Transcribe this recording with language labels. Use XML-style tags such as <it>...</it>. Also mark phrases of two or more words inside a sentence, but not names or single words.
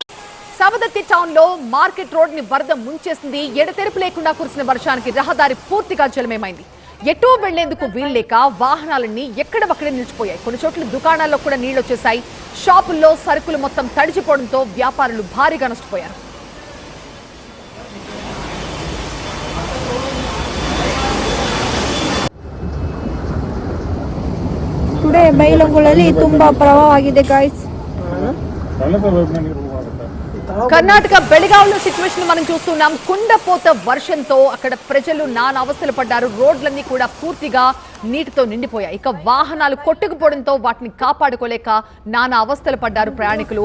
<te>సవదత్తి టౌన్ లో మార్కెట్ రోడ్ ని వరద ముంచేసింది. ఎడతెరిపి లేకుండా కురిసిన వర్షానికి రహదారి పూర్తిగా జలమయమైంది. ఎటూ వెళ్లేందుకు వీల్లేక వాహనాలన్నీ ఎక్కడవక్కడే నిలిచిపోయాయి. కొన్ని చోట్ల దుకాణాల్లో కూడా నీళ్లు వచ్చేశాయి. షాపుల్లో సరుకులు మొత్తం తడిచిపోవడంతో వ్యాపారులు భారీగా నష్టపోయారు.</te> <kn>ಟುಡೇ ಬೈಲಂಗುಳಲ್ಲಿ ತುಂಬಾ ಪ್ರವಾಹ ಆಗಿದೆ ಗಾಯ್ಸ್.</kn> <te>కర్ణాటక బెళగావిలో సిచ్యువేషన్ మనం చూస్తున్నాం. కుండపోత వర్షంతో అక్కడ ప్రజలు నానా అవస్థలు పడ్డారు. రోడ్లన్నీ కూడా పూర్తిగా నీటితో నిండిపోయాయి. ఇక వాహనాలు కొట్టుకుపోవడంతో వాటిని కాపాడుకోలేక నానా అవస్థలు పడ్డారు ప్రయాణికులు.</te>